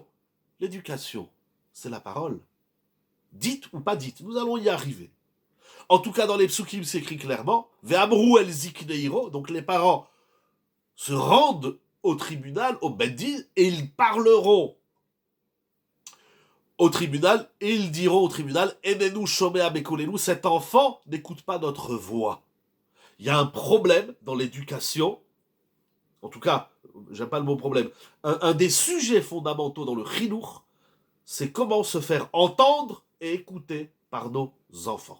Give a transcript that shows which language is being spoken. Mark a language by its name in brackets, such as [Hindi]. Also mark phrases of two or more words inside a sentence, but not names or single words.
[French] L'éducation, c'est la parole. Dite ou pas dite, nous allons y arriver. En tout cas, dans les psukim, c'est écrit clairement, [Hebrew] ואמרו אל זקני עירו, [French] donc les parents se rendent au tribunal, au beddin, et ils parleront au tribunal, et ils diront au tribunal, [Hebrew] איננו שומע בקולנו, [French] cet enfant n'écoute pas notre voix. Il y a un problème dans l'éducation, en tout cas, j'aime pas le mot problème, un des sujets fondamentaux dans le chinour, c'est comment se faire entendre et écouter par nos enfants.